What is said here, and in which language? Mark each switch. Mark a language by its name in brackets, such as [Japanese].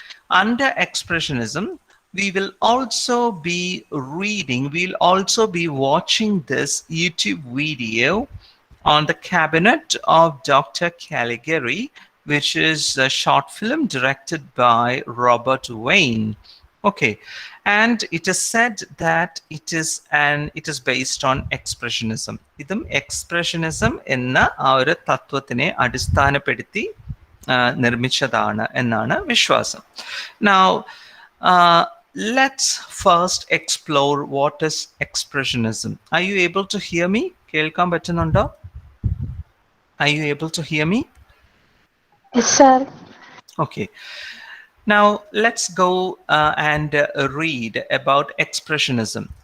[English] Under Expressionism, we will also be we'll also be watching this YouTube video on the Cabinet of Dr. Caligari, which is a short film directed by Robert Wayne. Okay, and it is said that it is based on Expressionism. [Malayalam] ഇതും Expressionism എന്ന ആ ഒരു തത്വത്തിനെ അടിസ്ഥാനപ്പെടുത്തി നിർമ്മിച്ചതാണ് എന്നാണ് വിശ്വാസം. [English] Now, let's first explore what is Expressionism. Are you able to hear me? [Malayalam] കേൾക്കാൻ പറ്റുന്നുണ്ടോ? [English] Are you able to hear me? Yes, sir. Okay. Now, let's go and read about Expressionism.